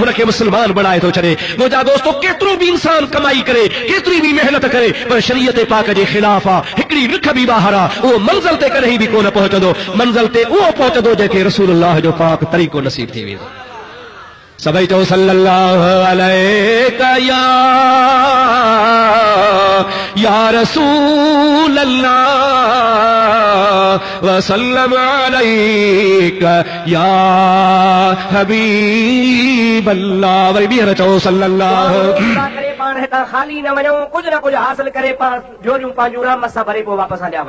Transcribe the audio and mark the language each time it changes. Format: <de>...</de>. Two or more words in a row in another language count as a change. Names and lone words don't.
<sd>हुनखे मुसलमान बणाए थो छॾे मुंहिंजा दोस्तो केतिरो बि इंसान कमाई करे केतिरी बि महिनत करे पर शरीयत पाक जे ख़िलाफ़ आहे हिकिड़ी रिख बि ॿाहिरि आहे उहो मंज़िल ते कॾहिं बि कोन पहुचंदो मंज़िल ते उहो पहुचंदो जंहिंखे रसूलुल्लाह जो पाक तरीक़ो नसीब थी वेंदो सभई चओ</sd> <ar>صلى الله عليك يا رسول الله وسلم عليك يا حبيب الله</ar> <sd>वरी ॿीहर चओ सल्लल्लाहु पाण हितां ख़ाली न वञूं कुझु न कुझु हासिल करे पाण जोड़ियूं पंहिंजूं रहमत सां भरे पोइ वापसि हलिया वञूं</sd>